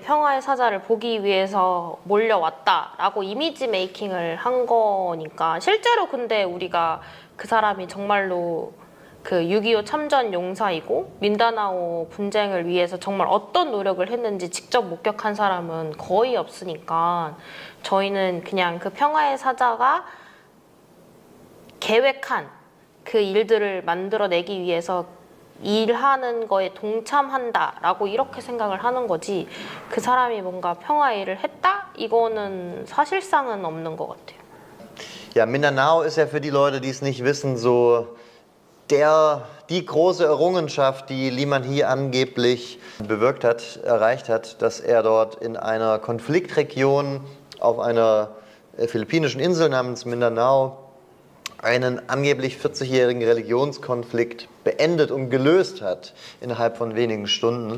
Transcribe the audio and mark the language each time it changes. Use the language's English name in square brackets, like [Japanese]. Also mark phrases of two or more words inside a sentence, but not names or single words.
[Korean] 평화의 사자를 보기 위해서 몰려왔다라고 이미지 메이킹을 한 거니까 실제로 근데 우리가 그 사람이 정말로 그 6.25 참전 용사이고 민다나오 분쟁을 위해서 정말 어떤 노력을 했는지 직접 목격한 사람은 거의 없으니까 저희는 그냥 그 평화의 사자가 계획한 그 일들을 만들어내기 위해서 일하는 거에 동참한다라고 이렇게 생각을 하는 거지 그 사람이 뭔가 평화 일을 했다? 이거는 사실상은 없는 것 같아요. [German] Ja, Mindanao ist ja für die Leute, die es nicht wissen, so die große Errungenschaft, die Lee Man-hee angeblich bewirkt hat, erreicht hat, dass er dort in einer Konfliktregion auf einer philippinischen Insel namens Mindanao einen angeblich 40-jährigen Religionskonflikt beendet und gelöst hat innerhalb von wenigen Stunden.